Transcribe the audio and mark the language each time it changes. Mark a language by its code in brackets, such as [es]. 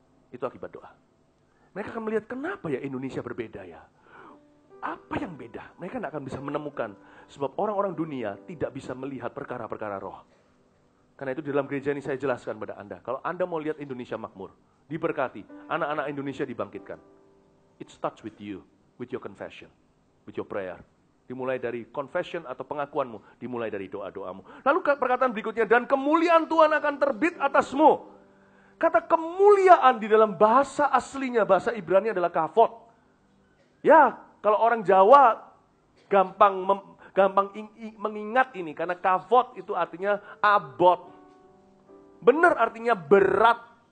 [id] Itu akibat doa. Mereka akan melihat kenapa ya Indonesia berbeda ya. Apa yang beda? Mereka tidak akan bisa menemukan. Sebab orang-orang dunia tidak bisa melihat perkara-perkara roh. Karena itu di dalam gereja ini saya jelaskan pada Anda. Kalau Anda mau lihat Indonesia makmur, diberkati, anak-anak Indonesia dibangkitkan. [en] It starts with you, with your confession, with your prayer. [id] Dimulai dari confession atau pengakuanmu, dimulai dari doa-doamu. Lalu perkataan berikutnya, dan kemuliaan Tuhan akan terbit atasmu. Kata kemuliaan di dalam bahasa aslinya, bahasa Ibrani adalah kavod. Ya, kalau orang Jawa gampang mengingat ini, karena kavod itu artinya abot. Benar artinya berat.